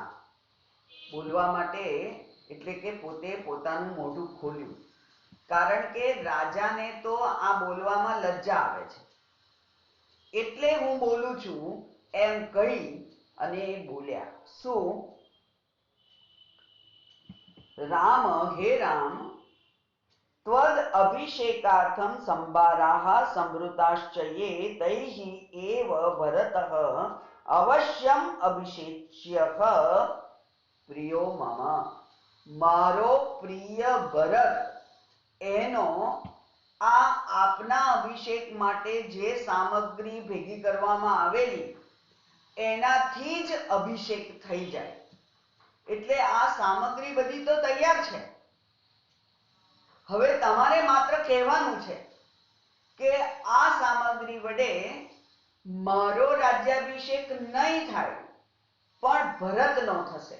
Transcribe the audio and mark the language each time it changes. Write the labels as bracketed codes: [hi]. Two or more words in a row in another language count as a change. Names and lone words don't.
[gu] બોલવા માટે એટલે કે પોતે પોતાનું મોઢું ખોલ્યું. કારણ કે રાજાને તો આ બોલવામાં લજ્જા આવે છે. એટલે હું બોલું છું એમ કહી અને બોલ્યા. શું? [sa] राम हे राम त्वद अभिषेकार्थं संभाराः संवृताश्च ये तैः एव भरतः अवश्यम अभिषेच्यः प्रियो मम. [gu] મારો પ્રિય ભરત એનો આ આપના અભિષેક માટે જે સામગ્રી ભેગી કરવામાં આવેલી એનાથી જ અભિષેક થઈ જાય. એટલે આ સામગ્રી બધી તો તૈયાર છે. હવે તમારે માત્ર કહેવાનું છે કે આ સામગ્રી વડે મારો રાજ્યાભિષેક નહીં થાય પણ ભરતનો થશે.